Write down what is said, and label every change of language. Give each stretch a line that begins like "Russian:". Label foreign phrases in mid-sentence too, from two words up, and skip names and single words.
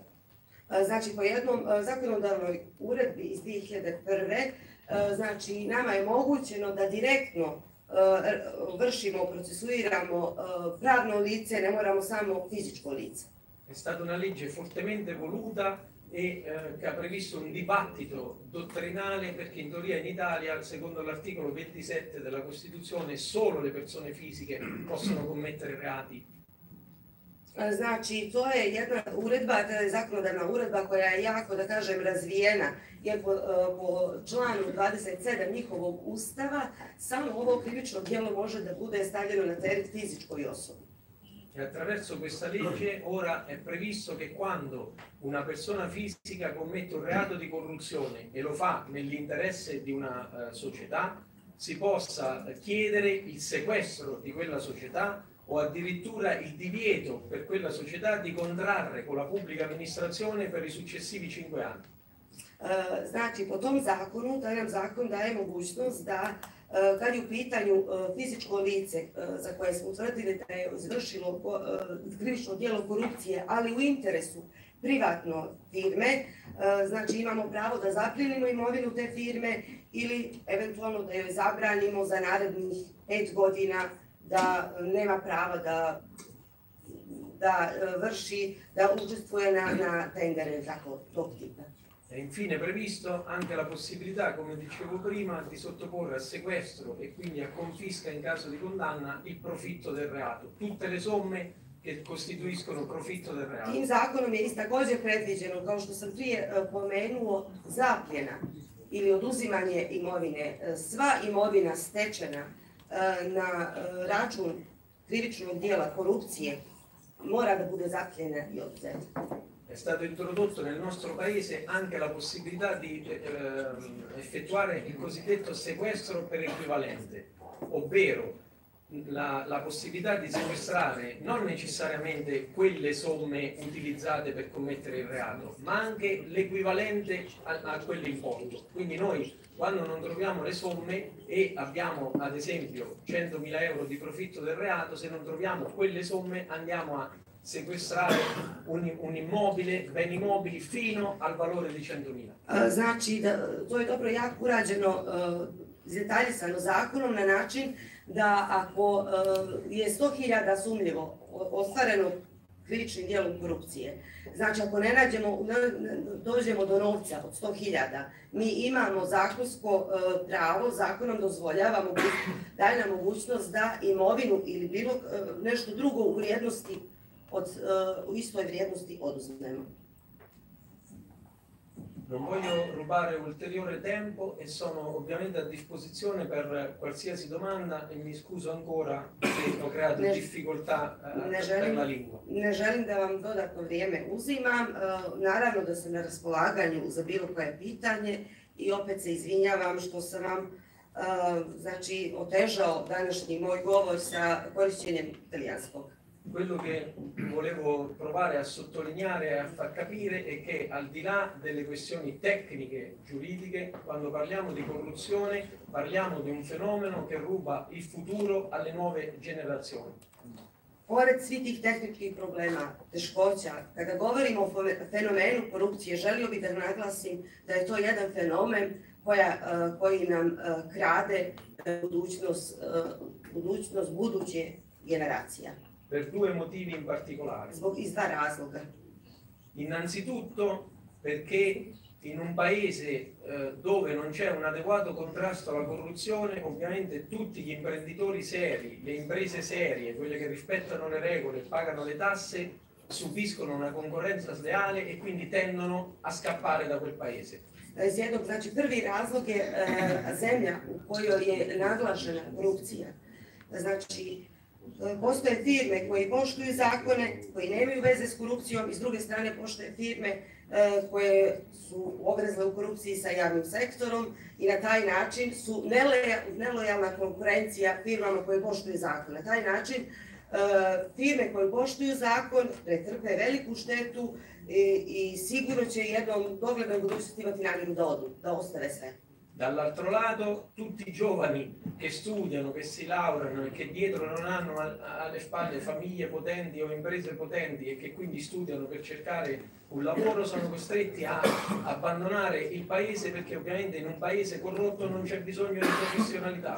Serbian: Znači, po jednom zakonodavnoj uredbi iz 2001. Znači, nama je omogućeno da direktno vršimo, procesuiramo pravno lice, ne moramo samo fizičko lice.
Italian: È stata una legge fortemente voluta e che ha previsto un dibattito dottrinale perché in teoria in Italia, secondo l'articolo 27 della Costituzione, solo le persone fisiche possono commettere reati.
Serbian: Znači, to je jedna uredba, to je zakonodavna uredba koja je jako, da kažem, razvijena, jer po članu 27 njihovog ustava samo ovo krivično djelo može da bude stavljeno na teret fizičkoj osobi.
Italian: E attraverso questa legge ora è previsto che quando una persona fisica commette un reato di corruzione e lo fa nell'interesse di una società, si possa chiedere il sequestro di quella società o addirittura il divieto per quella società di contrarre con la pubblica amministrazione per i successivi 5 anni.
Serbian: Znači, po tom zakonu, taj nam zakon daje mogućnost da kad je u pitanju fizičko lice za koje smo utvrdili da je izvršilo krivično djelo korupcije, ali u interesu privatno firme, znači imamo pravo da zaplijenimo imovinu te firme ili eventualno da joj zabranimo za narednih 5 godina da nema prava da vrši, da učestvuje na tendere tako tog tipa.
Italian: È infine previsto anche la possibilità, come dicevo prima, di sottoporre a sequestro e quindi a confisca in caso di condanna il profitto del reato, tutte le somme che costituiscono profitto del reato.
Serbian: Tim zakonom je također predviđeno, kao što sam prije pomenuo, zapljena ili oduzimanje imovine. Sva imovina stečena na račun krivičnog djela korupcije mora da bude zapljena i oduzeta.
Italian: È stato introdotto nel nostro paese anche la possibilità di effettuare il cosiddetto sequestro per equivalente, ovvero la possibilità di sequestrare non necessariamente quelle somme utilizzate per commettere il reato, ma anche l'equivalente a quell'importo. Quindi noi, quando non troviamo le somme e abbiamo ad esempio 100.000 euro di profitto del reato, se non troviamo quelle somme andiamo a sequestrare un immobile, beni mobili fino al valore di 100.000.
Serbian: Znači, to je dobro jako urađeno, detaljisano zakonom na način da ako je 100.000 sumnjivo ostvareno krivičnim djelom korupcije, znači ako ne nađemo, dođemo do novca od 100.000, mi imamo zakonsko pravo, zakonom dozvoljava, daje nam mogućnost da imovinu ili bilo nešto drugo u vrijednosti u istoj vrijednosti oduzmemo.
Italian: Non voglio rubare ulteriore tempo e sono ovviamente a disposizione per qualsiasi domanda e mi scuso ancora se ho creato difficoltà per la lingua.
Serbian: Ne želim da vam dodatno vrijeme uzimam, naravno da sam na raspolaganju za bilo koje pitanje i opet se izvinjavam što sam vam znači, otežao današnji moj govor sa korišćenjem italijanskog.
Italian: Quello che volevo provare a sottolineare e a far capire è che al di là delle questioni tecniche, giuridiche, quando parliamo di corruzione parliamo di un fenomeno che ruba il futuro alle nuove generazioni.
Serbian: Pored svih tih tehničkih problema, teškoća, kada govorimo o fenomenu korupcije, želio bih da naglasim da je to jedan fenomen koji nam krade budućnost buduće generacija.
Italian: Per due motivi in particolare.
Serbian: Iz dva razloga.
Italian: Innanzitutto perché in un paese dove non c'è un adeguato contrasto alla corruzione, ovviamente tutti gli imprenditori seri, le imprese serie, quelle che rispettano le regole, pagano le tasse, subiscono una konkurenca sleale i quindi tendono a scappare da quel paese.
Serbian: Sjednog, znači prvi razlog je zemlja u kojoj je naglašena korupcija. Znači, postoje firme koje poštuju zakone, koji nemaju veze s korupcijom i s druge strane postoje firme koje su ogrezle u korupciji sa javnim sektorom i na taj način su nelojalna konkurencija firmama koje poštuju zakon. Na taj način firme koje poštuju zakon pretrpe veliku štetu i sigurno će jednom doglednoj budućnosti imati namjeru da ostave sve.
Italian: Dall'altro lato, tutti i giovani che studiano, che si laureano e che dietro non hanno alle spalle famiglie potenti o imprese potenti e che quindi studiano per cercare un lavoro sono costretti a abbandonare il paese perché ovviamente in un paese corrotto non c'è bisogno di professionalità.